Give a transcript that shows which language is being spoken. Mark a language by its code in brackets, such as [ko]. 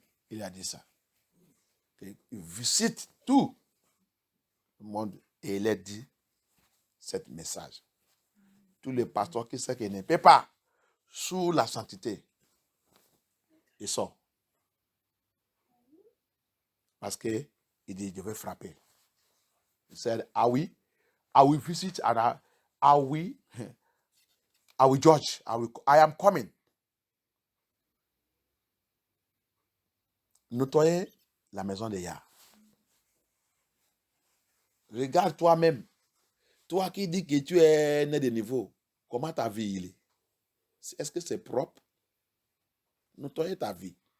[fr] Il a dit ça. Il visite tout le monde et il a dit cet message. Tous les pasteurs qui savent qu'ils ne paient pas sous la sainteté, ils sont. Parce qu'il dit, je vais frapper. Il dit, [en] I will visit and I will judge. I am coming. [fr] Nettoyer la maison de Yah. Regarde toi-même. Toi qui dis que tu es né de niveau, comment ta vie il est? Est-ce que c'est propre? Nettoyer ta vie.